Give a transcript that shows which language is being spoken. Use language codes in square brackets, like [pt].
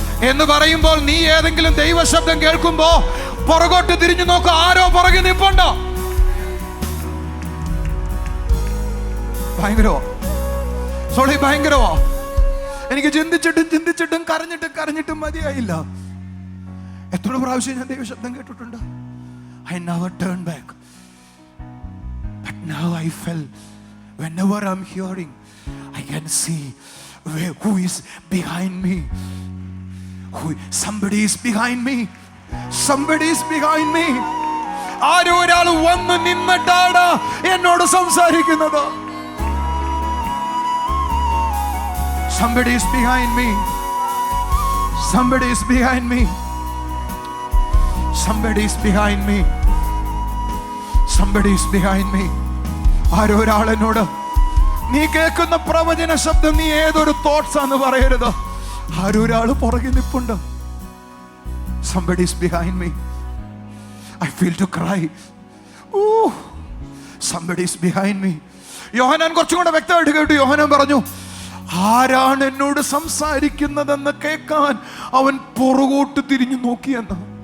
[ml] എന്ന് പറയുമ്പോൾ നീ ഏതെങ്കിലും ദൈവശബ്ദം കേൾക്കുമ്പോ പുറകോട്ട് തിരിഞ്ഞു നോക്കുക, ആരോ പുറകെ നിൽപ്പുണ്ടോ? ഭയങ്കരവോ സോളി, ഭയങ്കരവോ? എനിക്ക് ചിന്തിച്ചിട്ടും കരഞ്ഞിട്ടും മതിയായില്ല. എത്ര പ്രാവശ്യം ഞാൻ ദൈവശബ്ദം കേട്ടിട്ടുണ്ട്. [en] I never turned back. But now I felt, whenever I'm hearing, I can see who is behind me. Somebody is behind me. Somebody is behind me. [ml] ആരോ ഒരാൾ വന്ന് നിന്നിട്ടാണ് എന്നോട് സംസാരിക്കുന്നത്. [en] Somebody is behind me. Somebody is behind me. Somebody is behind me. Somebody is behind me. [ml] ആരോ ഒരാൾ എന്നോട്, നീ കേൾക്കുന്ന പ്രവചന ശബ്ദം നീ ഏതൊരു തോട്ട്സ് ആന്ന് പറയരുത്, ആരോ ഒരാൾ പുറകെ നിൽപ്പുണ്ട്. [en] Somebody is behind me. I feel to cry. Ooh, somebody is behind me. [ml] യോഹന്നാൻ കുറച്ചും കൂടെ വ്യക്തമായിട്ട് കേട്ടു. യോഹന്നാൻ പറഞ്ഞു, ആരാണ് എന്നോട് സംസാരിക്കുന്നതെന്ന് കേൾക്കാൻ അവൻ പുറകോട്ട് തിരിഞ്ഞു നോക്കിയെന്ന്.